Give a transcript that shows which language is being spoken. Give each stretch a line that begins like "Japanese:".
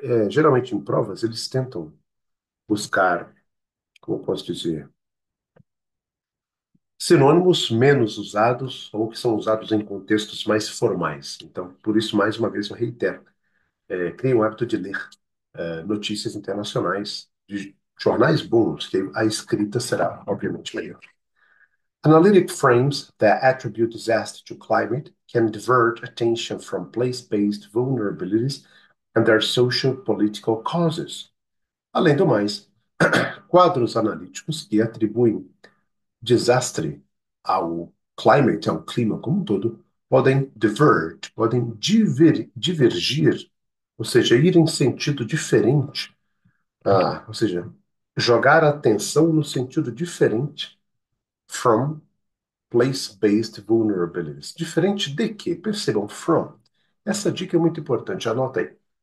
Portuguese: Geralmente em provas eles tentam buscar, como eu posso dizer, sinônimos menos usados ou que são usados em contextos mais formais. Então, por isso, mais uma vez, eu reitero, criem o hábito de ler notícias internacionais de jornais bons, que a escrita será, obviamente, melhor.
English: Analytic frames that attribute disaster to climate can divert attention from place-based vulnerabilities and their social-political causes.
Portuguese: Além do mais, quadros analíticos que atribuem desastre ao climate, ao clima como um todo, podem podem divergir, ou seja, ir em sentido diferente, ou seja, jogar a atenção no sentido diferente
English: from place-based vulnerabilities.
Portuguese: Diferente de que? Percebam, from. Essa dica é muito importante, anota aí.